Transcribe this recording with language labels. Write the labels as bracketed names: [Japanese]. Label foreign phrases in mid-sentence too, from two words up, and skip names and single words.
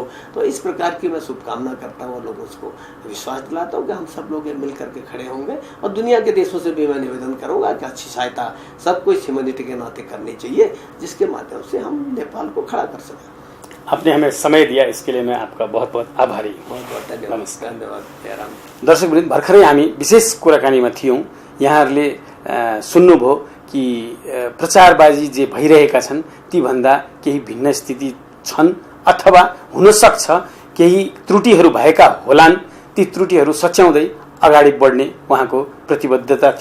[Hindi] तो इस प्रकार की मैं शुभकामना करता हूँ और लोगों को विश्वास दिलाता हूँ कि हम सब लोग मिल करके खड़े होंगे। और दुनिया के देशों से भी मैं निवेदन करूँगा कि अच्छी सहायता सबको इस ह्यूमैनिटी के नाते करनी चाहिए, जिसके माध्यम से हम नेपाल को खड़ा कर सकें। आपने हमें समय दिया, इसके लिए मैं आपका बहुत बहुत आभारी हूँ। बहुत बहुत धन्यवाद। धन्यवाद जयराम। [Nepali] दर्शकवृन्द, भर्खरै हामी विशेष कुराकानीमा थियौँ। यहाँहरूले सुन्नुभयो कि प्रचारबाजी जे भइरहेका छन् तीभन्दा केही भिन्न स्थिति छन् अथवा हुन सक्छ केही त्रुटिहरू भएका होलान्। ती त्रुटिहरू सच्याउँदै अगाडि बढ्ने उहाँको प्रतिबद्धता थियो।